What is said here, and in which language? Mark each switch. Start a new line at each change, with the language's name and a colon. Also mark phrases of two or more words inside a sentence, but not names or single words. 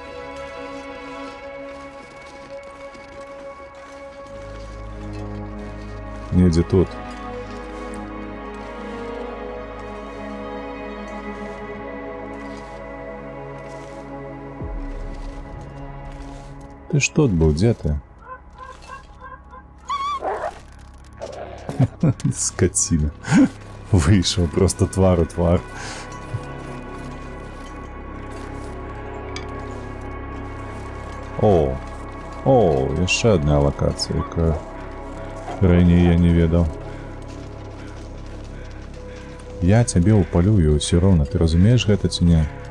Belarusian: Недзе тут. Ты ж тут быў, дзе ты?
Russian: Скотина. Вышел просто
Belarusian: твар у твар. О, яшчэ одна локація, якую раней я не ведаў. Я цябе ўпалюю ўсё роўна, ты разумееш гэта ці не?